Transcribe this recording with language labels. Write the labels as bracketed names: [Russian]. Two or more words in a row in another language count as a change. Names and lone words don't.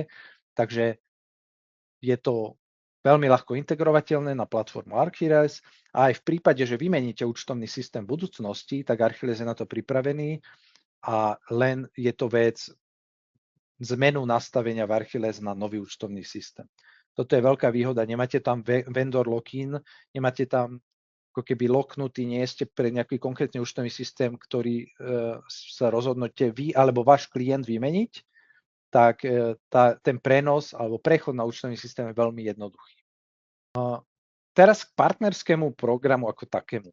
[Slovak] Takže je to veľmi ľahko integrovateľné na platformu Archilles a aj v prípade, že vymeníte účtovný systém v budúcnosti, tak Archilles je na to pripravený a len je to vec zmenu nastavenia v Archilles na nový účtovný systém. Toto je veľká výhoda, nemáte tam [English] vendor lock-in, [Slovak] nemáte tam ako keby locknutý, nie ste pre nejaký konkrétny účtovný systém, ktorý sa rozhodnete vy alebo váš klient vymeniť, tak ten prenos alebo prechod na účtovný systém je veľmi jednoduchý. Teraz k partnerskému programu ako takému.